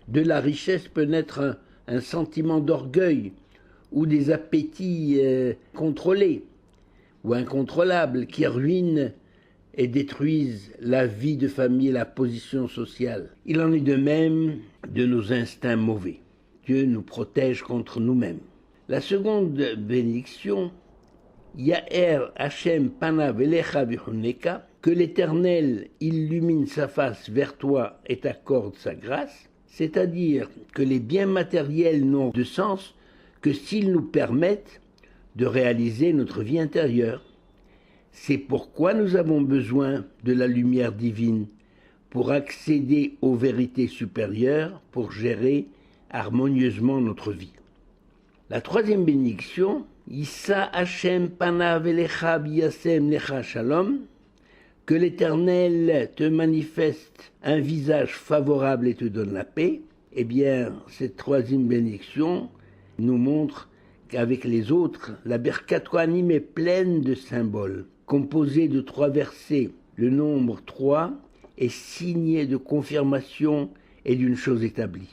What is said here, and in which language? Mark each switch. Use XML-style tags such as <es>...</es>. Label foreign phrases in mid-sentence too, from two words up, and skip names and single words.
<fr>De la richesse peut naître un sentiment d'orgueil ou des appétits contrôlés ou incontrôlables qui ruinent et détruisent la vie de famille et la position sociale. Il en est de même de nos instincts mauvais. Dieu nous protège contre nous-mêmes. La seconde bénédiction,</fr> <he>יאר השם פניו אליך ויחנך,</he> <fr>que l'Éternel illumine sa face vers toi et t'accorde sa grâce, c'est-à-dire que les biens matériels n'ont de sens que s'ils nous permettent de réaliser notre vie intérieure. C'est pourquoi nous avons besoin de la lumière divine pour accéder aux vérités supérieures, pour gérer harmonieusement notre vie. La troisième bénédiction,</fr> <he>ישא השם פניו אליך וישם לך שלום,</he> <fr>que l'Éternel te manifeste un visage favorable et te donne la paix. Eh bien, cette troisième bénédiction nous montre qu'avec les autres, la</fr> <he>ברכת כהנים</he> <fr>est pleine de symboles. Composée de 3 versets, le nombre 3 est signé de confirmation et d'une chose établie.</fr>